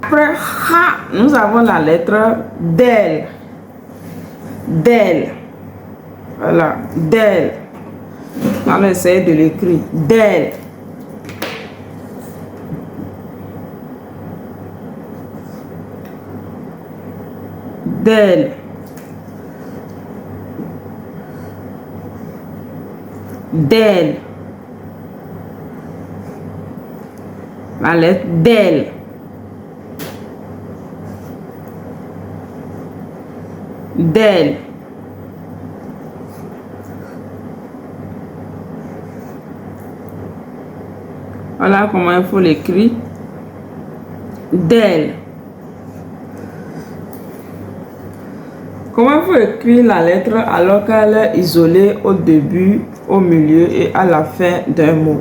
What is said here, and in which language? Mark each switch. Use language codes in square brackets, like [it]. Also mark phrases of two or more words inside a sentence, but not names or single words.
[fr] Après ha, nous avons la lettre del. Del. Voilà, del. On va essayer de l'écrire. Del. Del. Del. La lettre del. Del. Voilà comment il faut l'écrire. Del. Comment il faut écrire la lettre alors qu'elle est isolée au début, au milieu et à la fin d'un mot?